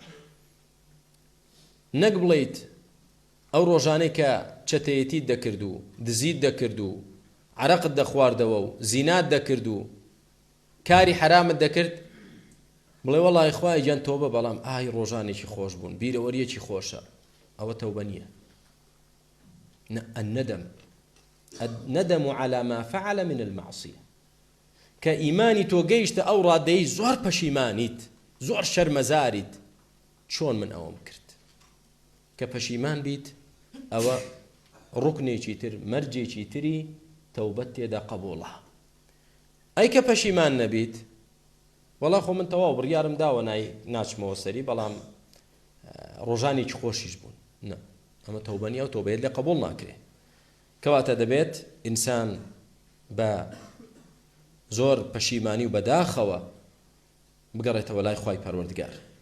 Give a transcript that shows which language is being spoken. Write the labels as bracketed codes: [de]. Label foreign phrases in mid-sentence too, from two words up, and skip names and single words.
[ckb] نەک بڵێیت ئەو ڕۆژانەی کە چەتەیەتیت دەکرد و دزیت دەکرد و عەرەقت دەخواردەوە و زینات دەکرد و کاری حرامت دەکرد بڵێ وەڵای خوای گیان تۆبە بەڵام ئای ڕۆژانێکی خۆش بوون بیرەوەریەکی خۆشە ئەوە تەوبە نییە [ar] الندم على ما فعل من المعصية [ckb] کە ئیمانی تۆ گەیشتە ئەو ڕادەی زۆر پەشیمانیت زۆر شەرمەزاریت چۆن من ئەوەم کرد کە پەشیمان بیت ئەوە ڕوکنێکی تر مەرجێکی تری تەوبەت تێدا قبوڵە ئەی کە پەشیمان نەبیت وەڵا خۆ من تەواو بڕیارم داوە ناچمەوە سەری بەڵام ڕۆژانێکی خۆشیش بوون نە ئەمە تەوبە نییە و تۆبەیەت لێ قبوڵ ناکرێ کەواتە دەبێت ئینسان بە زۆر پەشیمانی و بەداخەوە بگەڕێتەوە لای خوای پەروەردگار